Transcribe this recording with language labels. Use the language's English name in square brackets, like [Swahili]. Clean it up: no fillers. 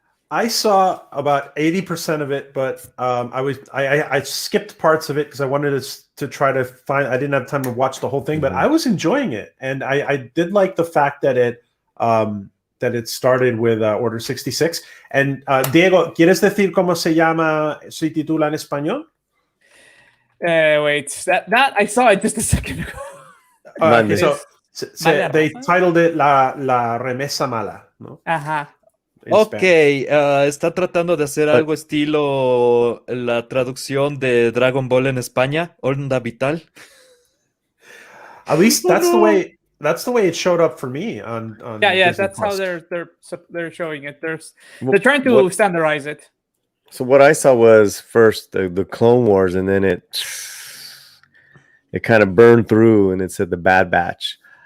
[English] I saw about 80% of it, but I skipped parts of it because I wanted to try to find. I didn't have time to watch the whole thing, but I was enjoying it, and I did like the fact that it started with Order 66. [Spanish] And Diego, ¿quieres decir cómo se titula en español? Wait, that I saw it just a second ago. [English] Okay, so they titled it La Remesa Mala, ¿no? [Spanish] Ajá. Ok, está tratando de hacer algo estilo la traducción de Dragon Ball en España, Onda Vital. [English] At least that's the way it showed up for me on Yeah, Disney that's Plus. how they're showing it. They're trying to standardize it. So what I saw was first the Clone Wars, and then it kind of burned through, and it said the Bad Batch.